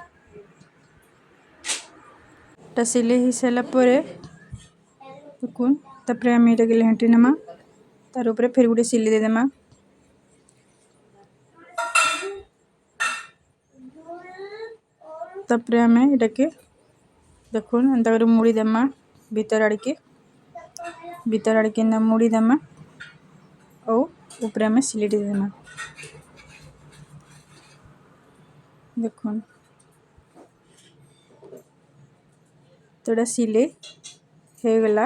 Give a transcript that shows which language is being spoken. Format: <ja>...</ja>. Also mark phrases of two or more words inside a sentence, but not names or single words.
<sck>ता सिलाई हो सारा पर देखुन तापर आमे एटा के लेंटी नमा तार ऊपर फिर गुटे सिलाई दे देमा। तापर आमे एटा के देखुन एंता कर मुड़ी देमा भीतर आड़ के ना मुड़ी देमा और ऊपर आमे सिलाई दे देमा। देखुन तो एटा सिलाई हो गला।</sck>